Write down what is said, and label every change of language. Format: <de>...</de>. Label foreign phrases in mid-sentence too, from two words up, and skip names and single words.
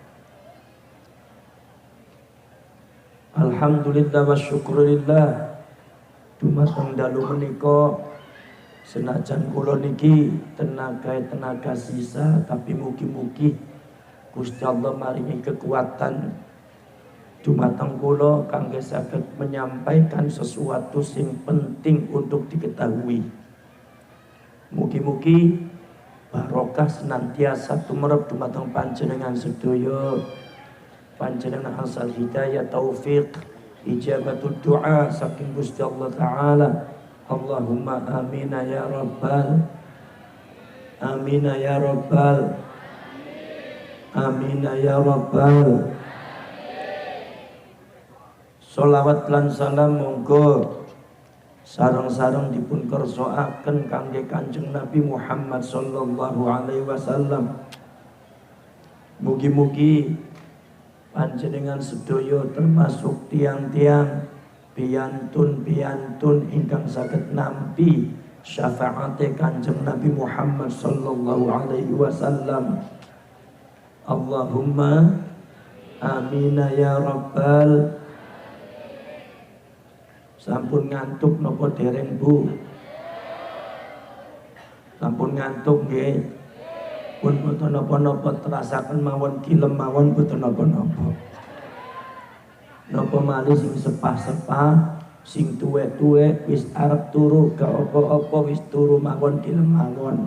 <ar>الحمد لله والشكر لله.</ar> <jv>Dumateng dalu menika senajan kula niki tenaga sisa, tapi mugi-mugi Gusti Allah maringi kekuatan dumateng kula kangge saged</jv> <id>menyampaikan sesuatu</id> <jv>sing penting</jv> <id>untuk diketahui.</id> <jv>Mugi-mugi barokah senantiasa tumrap dumateng panjenengan sedaya, panjenengan asal hidayah, taufik,</jv> <ar>إجابة الدعاء</ar> <jv>saking Gusti Allah Ta'ala.</jv> <ar>اللهم آمين يا رب، آمين يا رب، آمين يا رب.</ar> <jv>Sholawat lan salam monggo sareng-sareng dipun kersakaken kangge Kanjeng Nabi Muhammad</jv> <ar>صلى الله عليه وسلم.</ar> <jv>Mugi-mugi panjenengan sedaya termasuk tiang-tiang piyantun ingkang saged nampi syafaate Kanjeng Nabi Muhammad</jv> <ar>صلى الله عليه وسلم. اللهم آمين يا رب.</ar> <jv>Sampun ngantuk napa dereng Bu? Sampun ngantuk nggih. Pun boten napa-napa terasaken mawon kilem mawon boten napa-napa. Napa malih sing sepah-sepah, sing tuwek-tuwek wis arep turu ga apa-apa wis turu mawon kilem mawon.</jv>